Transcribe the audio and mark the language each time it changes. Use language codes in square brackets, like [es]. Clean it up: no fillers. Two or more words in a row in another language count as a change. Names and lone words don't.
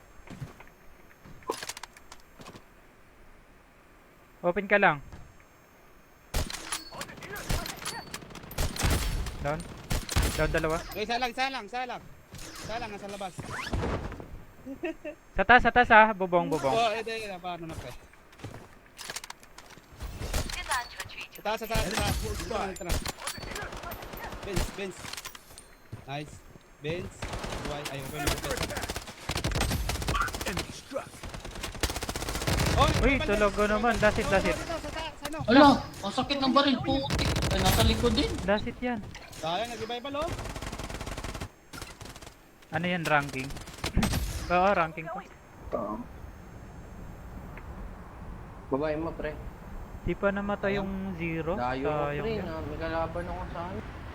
[tl] Open ka lang. Down. Down dalawa. Okay, isa lang. Isa lang, nasa labas. Sa taas ha. Bubong. Oh, edi, paano na, pre? [zh] 现在安全区已经 [tl] Sa taas. Dito na. Benz. Nice. Benz. Buhay. Ayaw ko yung [en] Enemy struck. [tl] Uy, talaga naman. [en] That's it. [tl] Ano? Ala, ang sakit ng baril. Putik. Ay, nasa likod din. [en] That's it yan. [tl] Sayang, nag-revival, oh. Ano yan, ranking? Oo, ranking pa. Oo. Babae mo, pre. Di pa namatay yung zero. Dayo ko, Sayang pre, yan. na may kalaban ako sa akin.